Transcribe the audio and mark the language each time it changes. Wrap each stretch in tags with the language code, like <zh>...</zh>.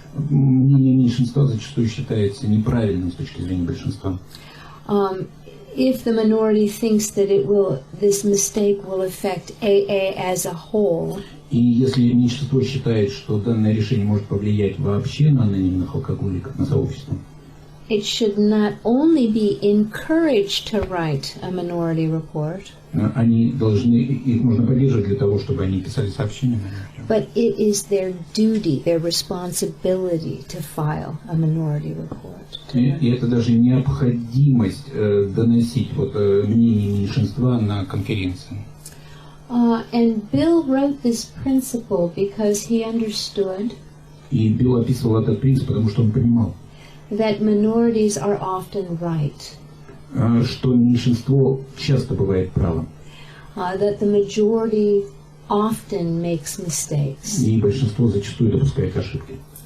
<ru>мнение меньшинства зачастую считается неправильным с точки зрения большинства.</ru> <en>If the minority thinks that this mistake will affect AA as a whole,</en> <ru>и если меньшинство считает, что данное решение может повлиять вообще на анонимных алкоголиков, на сообщество,</ru> <en>it should not only be encouraged to write a minority report,</en> <ru>их нужно поддерживать для того, чтобы они писали сообщения.</ru> <en>But it is their duty, their responsibility to file a minority report.</en> <ru>И это даже необходимость доносить мнение меньшинства на конференции.</ru> <en>And Bill wrote this principle because he understood.</en> <ru>И Билл описывал этот принцип, потому что он понимал,</ru> <en>that minorities are often right.</en> <ru>Что меньшинство часто бывает правым.</ru> <en>That the majority often makes mistakes.</en> <ru>И большинство зачастую допускает ошибки.</ru>